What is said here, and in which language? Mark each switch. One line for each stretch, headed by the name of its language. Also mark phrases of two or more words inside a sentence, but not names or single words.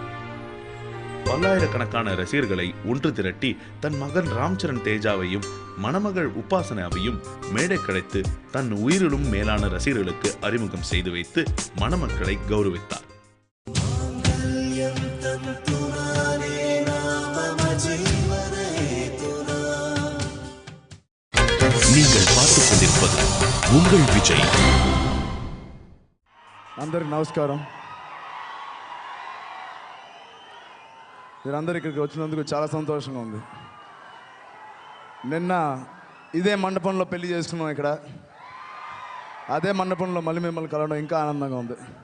Tamil: பல்லாயிரக்கணக்கான ரசிகர்களை ஒன்று திரட்டி தன் மகன் ராம்சரண் தேஜாவையும் மணமகள் உபாசனாவையும் மேடை கிடைத்து தன் உயிரிலும் மேலான ரசிகர்களுக்கு அறிமுகம் செய்து வைத்து மணமக்களை கௌரவித்தார். நீங்கள் பார்த்துக் கொண்டிருப்பது உங்கள் விஜய்.
Telugu: అందరికి నమస్కారం. మీరందరూ ఇక్కడికి వచ్చినందుకు చాలా సంతోషంగా ఉంది. నిన్న ఇదే మండపంలో పెళ్లి చేసుకున్నాం. ఇక్కడ అదే మండపంలో మళ్ళీ మిమ్మల్ని కలవడం ఇంకా ఆనందంగా ఉంది.